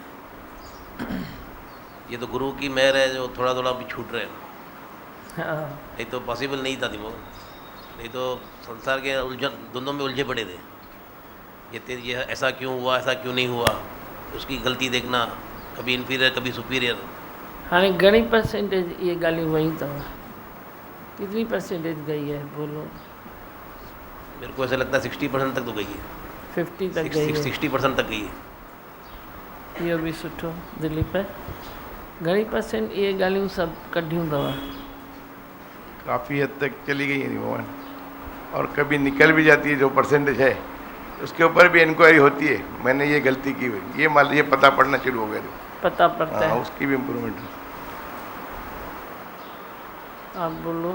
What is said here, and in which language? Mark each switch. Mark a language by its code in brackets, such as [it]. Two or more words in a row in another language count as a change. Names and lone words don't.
[hi] ये तो गुरु की मेहर है जो थोड़ा थोड़ा भी छूट रहे हैं। ये तो पॉसिबल नहीं था दिमाग, नहीं तो संसार के उलझन दोनों में उलझे पड़े थे। ये ऐसा क्यों हुआ, ऐसा क्यों नहीं हुआ, उसकी गलती देखना, कभी इन्फीरियर कभी सुपीरियर। [sd] हाँ, घणी परसेंटेज ये ॻाल्हियूं वयूं अथव? [hi] कितनी परसेंटेज गई है, बोलो। मेरे को ऐसा लगता है 60% तक तो गई है। 50 तक गई है। 60% तक गई है। [sd] इहो बि सुठो। दिलीप, घणी परसेंट ये ॻाल्हियूं सभु कढियूं अथव? [hi] काफ़ी हद तक चली गई है भगवान, और कभी निकल भी जाती है जो परसेंटेज है, उसके ऊपर भी इंक्वायरी होती है, मैंने ये गलती की हुई, ये पता पड़ना शुरू हो गया, पता पड़ता है, उसकी भी इम्प्रूवमेंट है। आप बोलो।